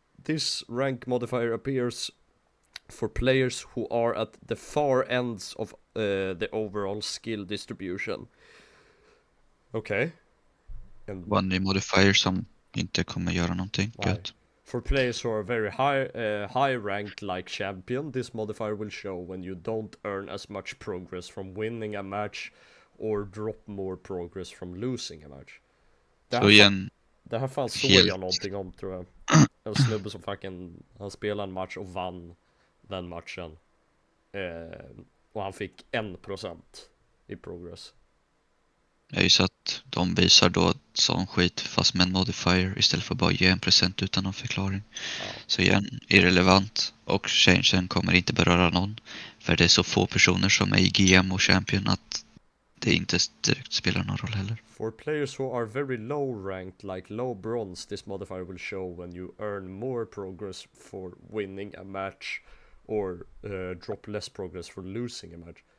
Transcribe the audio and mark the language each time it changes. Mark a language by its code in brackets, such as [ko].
[en] This rank modifier appears for players who are at the far ends of the overall skill distribution. [sv] Okej. [en] And [sv] Var en ny modifier som inte kommer göra någonting. Nej. Gött. [en] for players who are very high ranked like champion, this modifier will show when you don't earn as much progress from winning a match or drop more progress from losing a match. [sv] Det Så här, igen, det här fan såg helt- jag någonting om, tror jag. En snubbe som han spelade en match och vann den matchen. Och han fick 1% i progress. är ju så att de visar då sån skit fast med en modifier istället för bara ge 1% utan någon förklaring. Ja. Så igen, irrelevant och changen kommer inte beröra någon. För det är så få personer som är i GM och champion att det inte direkt spelar någon roll heller. [en] For players who are very low ranked, like low bronze, this modifier will show when you earn more progress for winning a match or drop less progress for losing a match.